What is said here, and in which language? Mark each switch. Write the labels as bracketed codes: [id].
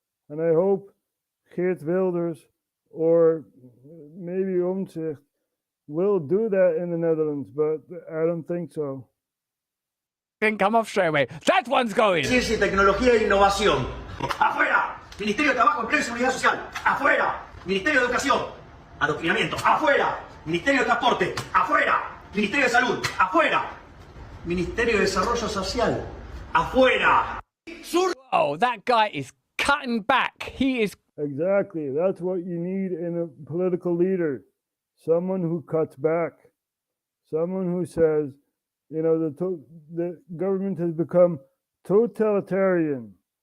[en] And I hope Geert Wilders or maybe Omtzigt will do that in the Netherlands, but I don't think so. Didn't come off straight away. That one's going. [es] Ciencia y Tecnología e Innovación. Afuera. Ministerio de Trabajo, Empleo y Seguridad Social. Afuera. Ministerio de Educación. Adoctrinamiento. Afuera. Ministerio de Transporte. Afuera. Ministerio de Salud. Afuera. Ministerio de Desarrollo Social. Afuera. [en] Oh, that guy is cutting back. He is. Exactly. That's what you need in a political leader. Someone who cuts back. Someone who says, you know, the government has become totalitarian.